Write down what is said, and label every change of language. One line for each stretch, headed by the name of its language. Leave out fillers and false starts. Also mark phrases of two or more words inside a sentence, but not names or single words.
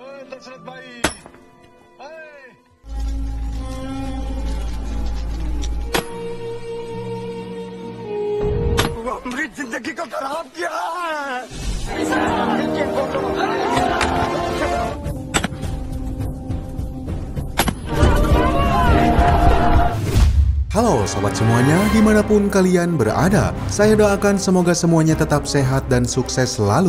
Hindi: दशरथ भाई। वो हमारी जिंदगी को खराब किया है।
Indonesian: Halo sobat semuanya, dimanapun kalian berada. Saya doakan semoga semuanya tetap sehat dan sukses selalu.